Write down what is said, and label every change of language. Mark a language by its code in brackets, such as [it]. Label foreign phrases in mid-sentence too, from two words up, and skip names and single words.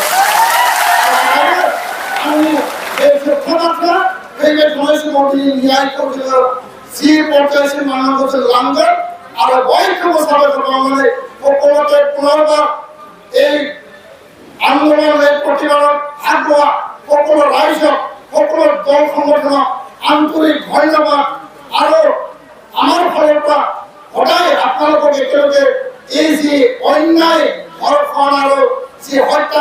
[brx] आंनि बे जोबथा बाथ्रा फैबाय थानाय समाव दिनै न्यायखौ जोङो जि पर्यायसिम लांनांगौ जों लांगोन आरो बयखौबो साबायखर बावनानै সকলোকে [as] পুনৰবাৰ এই আন্দোলনের প্রতিবাদত হাত লোৱা সকলো ৰাইজক সকলো দল সংগঠনক আন্তৰিক ধন্যবাদ আৰু আমাৰ ফালৰ পৰা সদায় আপোনালোকক একেলগে এই যি অন্যায় ধৰ্ষণ আৰু যি হত্যা